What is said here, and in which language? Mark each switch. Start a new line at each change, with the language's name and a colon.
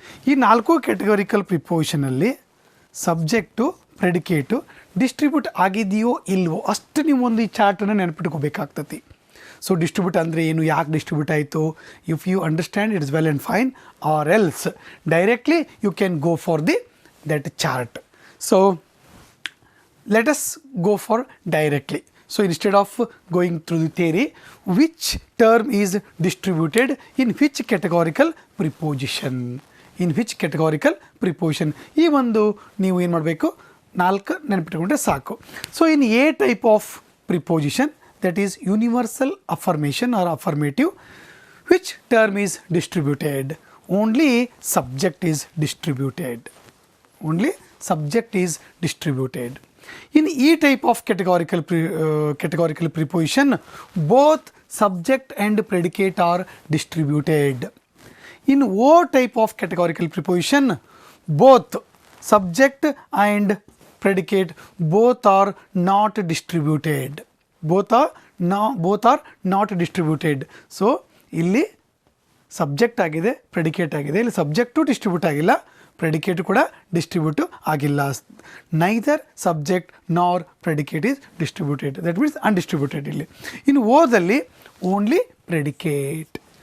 Kannada: ಈ 4 categorical ಪ್ರಿಪೋಸಿಷನಲ್ಲಿ subject ಪ್ರೆಡಿಕೇಟು distribute ಆಗಿದೆಯೋ ಇಲ್ವೋ ಅಷ್ಟು ನೀವು ಒಂದು ಈ ಚಾರ್ಟನ್ನು ನೆನಪಿಟ್ಕೋಬೇಕಾಗ್ತತಿ.
English: so
Kannada: ಡಿಸ್ಟ್ರಿಬ್ಯೂಟ್ ಅಂದರೆ ಏನು, ಯಾಕೆ ಡಿಸ್ಟ್ರಿಬ್ಯೂಟ್ ಆಯಿತು,
English: If you understand it is well and fine, or else directly you can go for that chart. So let us go for directly. So instead of going through the theory, which term is distributed in which categorical preposition? In which categorical preposition?
Kannada: ಈ ಒಂದು ನೀವು ಏನು ಮಾಡಬೇಕು, 4 ನೆನಪಿಟ್ಕೊಂಡ್ರೆ ಸಾಕು.
English: So in a type of preposition, that is universal affirmation or affirmative, which term is distributed? Only subject is distributed. Only subject is distributed. In E type of categorical preposition, both subject and predicate are distributed. In O type of categorical preposition, both subject and predicate both are not distributed. Both are not distributed.
Kannada: So ಇಲ್ಲಿ subject ಆಗಿದೆ, predicate ಆಗಿದೆ. ಇಲ್ಲಿ subject distribute ಆಗಿಲ್ಲ, predicate ಕೂಡ distribute ಆಗಿಲ್ಲ.
English: Neither subject nor predicate is distributed, that means undistributed.
Kannada: ಇಲ್ಲಿ ಇನ್ನು ಓದಲ್ಲಿ ಓನ್ಲಿ ಪ್ರೆಡಿಕೇಟ್.